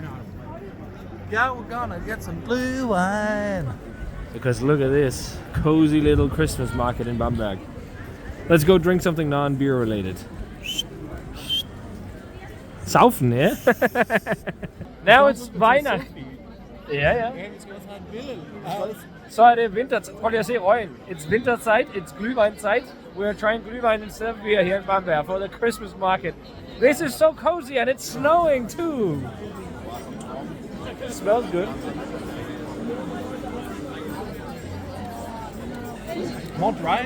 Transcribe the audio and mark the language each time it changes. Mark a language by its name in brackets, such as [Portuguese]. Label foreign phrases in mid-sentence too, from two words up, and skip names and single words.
[English] Yeah, we're gonna get some blue wine. Because look at this cozy little Christmas market in Bamberg. Let's go drink something non-beer related. Saufen, yeah? Now it's Weihnacht. [Danish] Ja. Så er det vinter. Prøv lige at se røgen. [English] It's winterzeit, it's Glühweinzeit. We're trying Glühwein instead of beer here in Bamberg for the Christmas market. This is so cozy and it's snowing too. It smells good. More dry